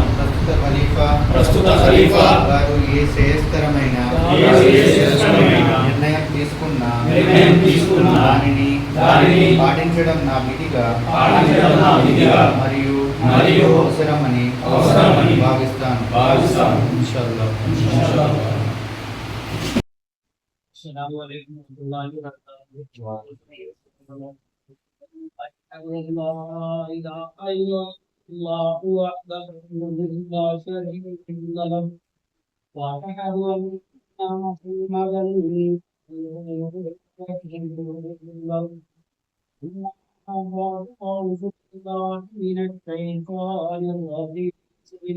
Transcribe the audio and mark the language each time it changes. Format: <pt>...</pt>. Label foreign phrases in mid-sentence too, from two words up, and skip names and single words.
<te>ప్రస్తుత ఖలీఫా గారు ఏ శ్రేయస్కరమైన నిర్ణయం తీసుకున్న దానిని పాటించడం నా విధిగా మరియు అవసరమని భావిస్తాను.</te> <ar>إن شاء الله. السلام عليكم ورحمة الله وبركاته. أشهد أن لا إله إلا الله وحده لا شريك له وأشهد أن محمدا أعوذ بالله من الشيطان الرجيم.</ar>